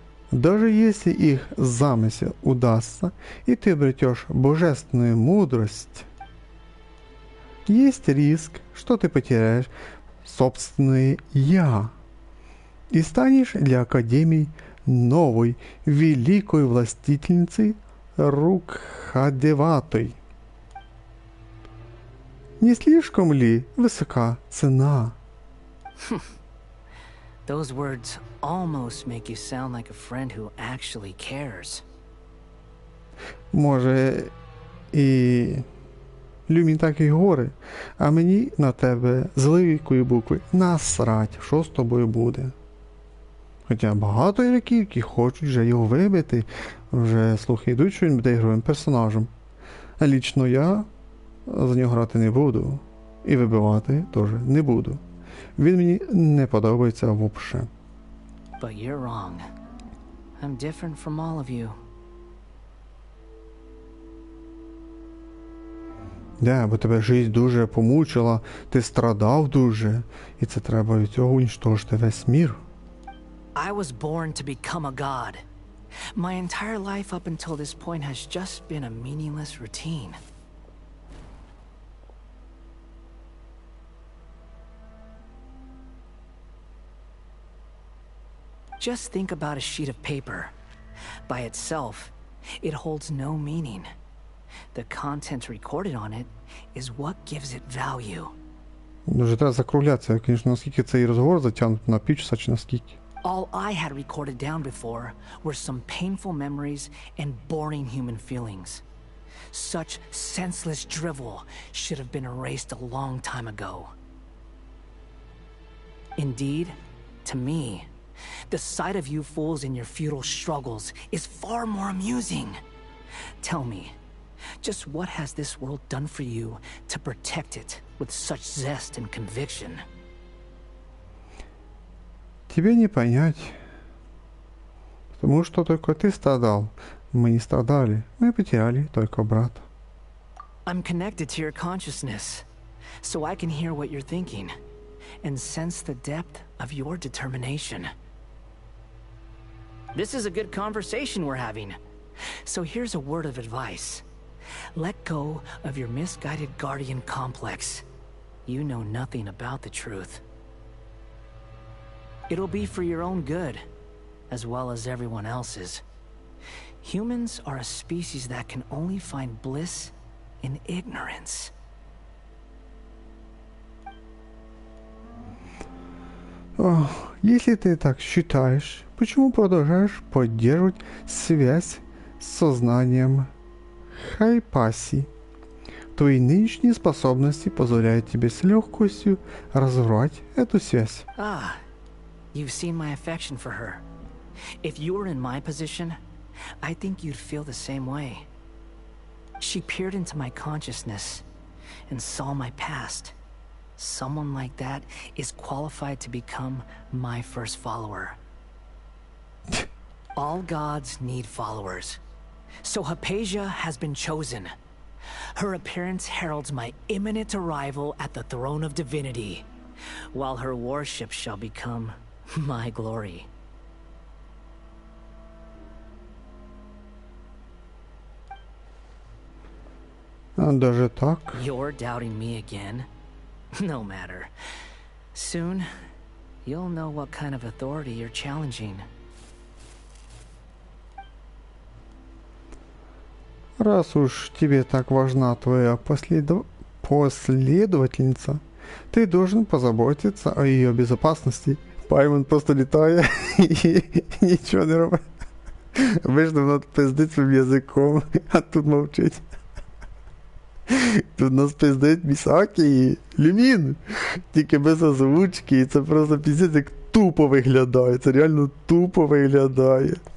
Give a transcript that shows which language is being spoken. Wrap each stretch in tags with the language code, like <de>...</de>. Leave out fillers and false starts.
<ru>Даже если их замысел удастся, и ты обретешь божественную мудрость, есть риск, что ты потеряешь собственное «я» и станешь для Академии новой великой властительницей Рукхадеватой. Не слишком ли высока цена?</ru> <en>Those words almost make you sound like a friend who actually cares.</en> <uk>Може, і Люмін так і говорить, а мені на тебе з великої букви насрать, що з тобою буде. Хоча багато ігроків, які хочуть вже його вибити, вже слухи йдуть, що він буде ігровим персонажем. А лічно я за нього грати не буду. І вибивати теж не буду. Він мені не подобається взагалі.</uk> <en>But you're wrong. I'm different from all of you.</en> <uk>Да, бо тебе життя дуже помучила, ти страдав дуже, і це треба від цього уничтожити весь мір.</uk> <en>I was born to become a god. My entire life up until this point has just been a meaningless routine. Just think about a sheet of paper. By itself, it holds no meaning. The content recorded on it is what gives it value.</en> <uk>Дуже треба закруглятися, звісно, наскільки цей розговор затягнути на півчаса чи наскільки.</uk> <en>All I had recorded down before were some painful memories and boring human feelings. Such senseless drivel should have been erased a long time ago. Indeed, to me, the sight of you fools in your futile struggles is far more amusing. Tell me, just what has this world done for you to protect it with such zest and conviction?</en> <ru>Тебе не понять. Потому что только ты страдал. Мы не страдали. Мы потеряли только брата.</ru> <en>I'm connected to your consciousness, so I can hear what you're thinking and sense the depth of your determination. This is a good conversation we're having. So here's a word of advice. Let go of your misguided guardian complex. You know nothing about the truth. It'll be for your own good, as well as everyone else's. Humans are a species that can only find bliss in ignorance.</en> <ru>Если ты так считаешь, почему продолжаешь поддерживать связь с сознанием Хайпаси? Твои нынешние способности позволяют тебе с легкостью разорвать эту связь.</ru> <en>You've seen my affection for her. If you were in my position, I think you'd feel the same way. She peered into my consciousness and saw my past. Someone like that is qualified to become my first follower. All gods need followers. So Hypatia has been chosen. Her appearance heralds my imminent arrival at the throne of divinity, while her worship shall become my glory.</en> <ru>Даже так?</ru> <en>You're doubting me again? No matter. Soon, you'll know what kind of authority you're challenging.</en> <ru>Раз уж тебе так важна твоя последовательница, ты должен позаботиться о ее безопасности.</ru> <uk>Паймон просто літає і нічого не робить. Вийшли, воно пиздить своїм язиком, а тут мовчить. Тут нас пиздить Місакі і Люмін, тільки без озвучки, і це просто пиздець як тупо виглядає, це реально тупо виглядає.</uk>